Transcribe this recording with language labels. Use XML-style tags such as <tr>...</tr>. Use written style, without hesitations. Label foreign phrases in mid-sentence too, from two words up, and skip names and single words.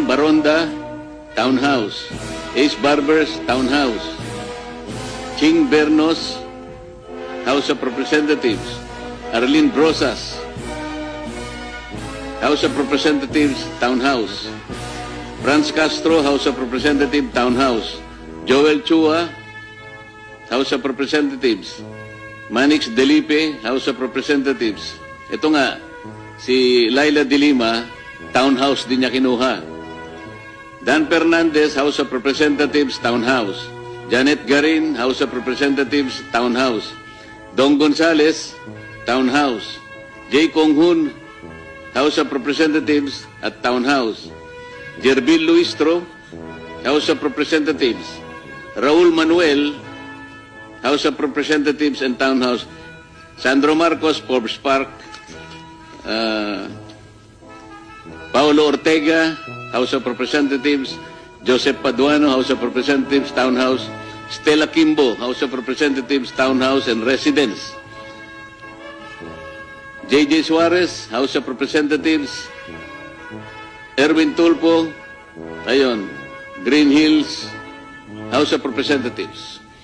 <tl>Baronda, Townhouse, Ace Barbers, Townhouse, Ching Bernos, House of Representatives, Arlene Brosas, House of Representatives, Townhouse, Franz Castro, House of Representatives, Townhouse, Joel Chua, House of Representatives, Manix Delipe, House of Representatives. Ito nga, si Laila de Lima, Townhouse din niya kinuha. Dan Fernandez, House of Representatives, Townhouse. Janet Garin, House of Representatives, Townhouse. Dong Gonzales, Townhouse. J. Konghun, House of Representatives at Townhouse. Jerbil Luistro, House of Representatives. Raul Manuel, House of Representatives and Townhouse. Sandro Marcos, Forbes Park. Paulo Ortega, House of Representatives. Joseph Paduano, House of Representatives, Townhouse. Stella Kimbo, House of Representatives, Townhouse and Residence. J.J. Suarez, House of Representatives. Erwin Tulpo, ayun, Green Hills, House of Representatives.</tl>